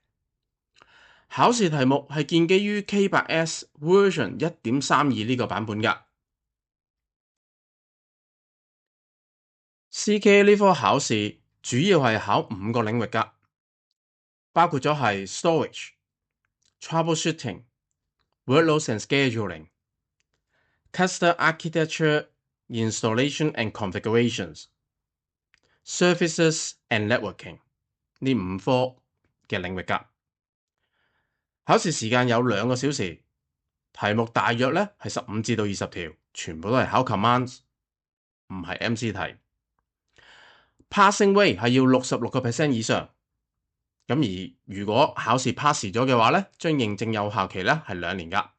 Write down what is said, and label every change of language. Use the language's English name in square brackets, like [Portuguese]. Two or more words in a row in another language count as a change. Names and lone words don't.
[Cantonese] 考試題目係建基於 K8S Version 1.32呢個版本㗎。CKA 呢科考試主要係考5個領域㗎，包括咗係 [English] Storage、Troubleshooting、Workloads and Scheduling、Cluster Architecture Installation and Configurations、Services and Networking [Cantonese] 呢5科嘅領域㗎。考試時間有2個小時，題目大約咧係15至到20條，全部都係考 commands， 唔係 MC 題。 [English] Passing rate [Cantonese] 係要66% 以上，咁而如果考試 pass 咗嘅話咧，將認證有效期咧係2年㗎。